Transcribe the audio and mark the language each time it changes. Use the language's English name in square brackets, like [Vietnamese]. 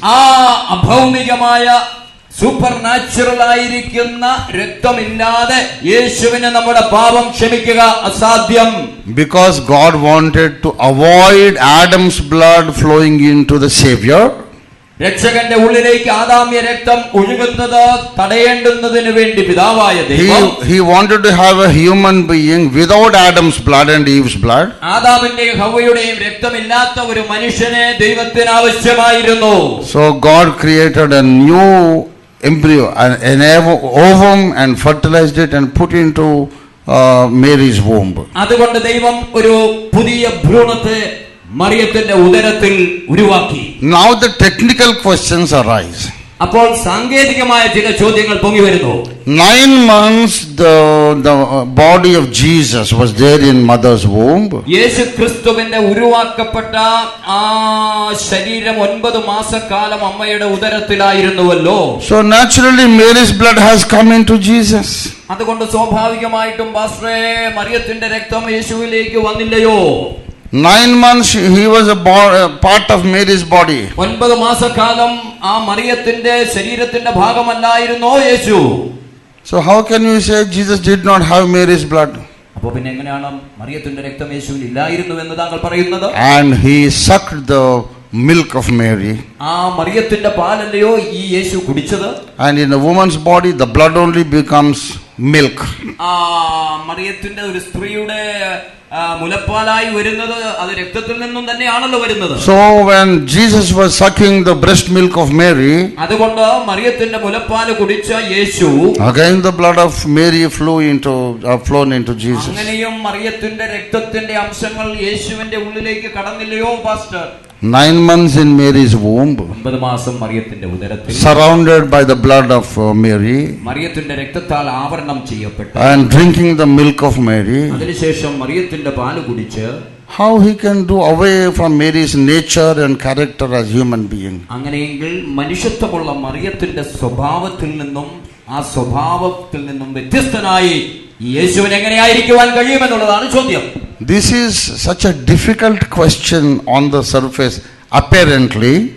[Malayalam] ആ അഭൗമികമായ super natural ആയിരിക്കുന്ന രക്തമില്ലാതെ യേശുവിന് നമ്മുടെ പാപം ക്ഷമിക്കുക അസാധ്യം. [English] Because God wanted to avoid Adam's blood flowing into the Savior, [Malayalam] രക്ഷകന്റെ ഉള്ളിലേക്ക് ആദാമ്യ രക്തം ഒഴുകുന്നത് തടയേണ്ടുന്നതിന് വേണ്ടി പിതാവായ ദൈവം [English] he wanted to have a human being without Adam's blood and Eve's blood. [Malayalam] ആദാമിന്റെയും ഹവ്വയുടെയും രക്തമില്ലാത്ത ഒരു മനുഷ്യനെ ദൈവത്തിന് ആവശ്യമായിരുന്നു. [English] So God created a new embryo, an ovum, and fertilized it and put into Mary's womb. [Malayalam] അതുകൊണ്ട് ദൈവം ഒരു പുതിയ ഭ്രൂണത്തെ മറിയത്തിന്റെ ഉദരത്തിൽ ഉരുവാക്കി. [English] Now the technical questions arise. [Malayalam] അപ്പോൾ സാങ്കേതികമായ ചില ചോദ്യങ്ങൾ പൊങ്ങി വരുന്നു. [English] 9 months the body of Jesus was there in mother's womb. [Malayalam] യേശു ക്രിസ്തുവിന്റെ ഉരുവാക്കപ്പെട്ട ആ ശരീരം 9 മാസക്കാലം അമ്മയുടെ ഉദരത്തിലായിരുന്നുവല്ലോ. [English] So naturally Mary's blood has come into Jesus. [Malayalam] അതുകൊണ്ട് സ്വാഭാവികമായിട്ടും പാസ്റ്ററേ മറിയത്തിന്റെ രക്തം യേശുവിലേക്ക് വന്നില്ലയോ? [English] 9 months he was a part of Mary's body. [Malayalam] 9 മാസക്കാലം ആ മറിയത്തിന്റെ ശരീരത്തിന്റെ ഭാഗമല്ലായിരുന്നോ യേശു? [English] So how can you say Jesus did not have Mary's blood? [Malayalam] അപ്പോൾ പിന്നെ എങ്ങനെയാണ് മറിയത്തിന്റെ രക്തം യേശുവിൽ ഇല്ലായിരുന്നു എന്ന് താങ്കൾ പറയുന്നത്? [English] And he sucked the milk of Mary. [Malayalam] ആ മറിയത്തിന്റെ പാലല്ലയോ ഈ യേശു കുടിച്ചത്? [English] And in a woman's body the blood only becomes milk. [Malayalam] ആ മറിയത്തിന്റെ ഒരു സ്ത്രീയുടെ മുലപ്പാലായി വരുന്നത് അത് രക്തത്തിൽ നിന്നും തന്നെയാണല്ലോ വരുന്നത്. [English] So when Jesus was sucking the breast milk of Mary, [Malayalam] അതുകൊണ്ട് മറിയത്തിന്റെ മുലപ്പാൽ കുടിച്ച യേശു, [English] again the blood of Mary flown into Jesus. [Malayalam] അങ്ങനെയും മറിയത്തിന്റെ രക്തത്തിന്റെ അംശങ്ങൾ യേശുവിന്റെ ഉള്ളിലേക്ക് കടന്നില്ലയോ pastor? [English] 9 months in Mary's womb, [Malayalam] 9 മാസം മറിയത്തിന്റെ ഉദരത്തിൽ, [English] surrounded by the blood of Mary, [Malayalam] മറിയത്തിന്റെ രക്തത്താൽ ആവരണം ചെയ്യപ്പെട്ടു, [English] and drinking the milk of Mary. [Malayalam] അതിനുശേഷം മറിയത്തിന്റെ പാല് കുടിച്ച്, [English] how he can do away from Mary's nature and character as human being? [Malayalam] അങ്ങനെയെങ്കിൽ മനുഷ്യത്വമുള്ള മറിയത്തിന്റെ സ്വഭാവത്തിൽ നിന്നും ആ സ്വഭാവത്തിൽ നിന്നും വ്യത്യസ്തനായി യേശുവിന് എങ്ങനെയായിരിക്കുവാൻ കഴിയുമെന്നുള്ളതാണ് ചോദ്യം. [English] This is such a difficult question on the surface apparently.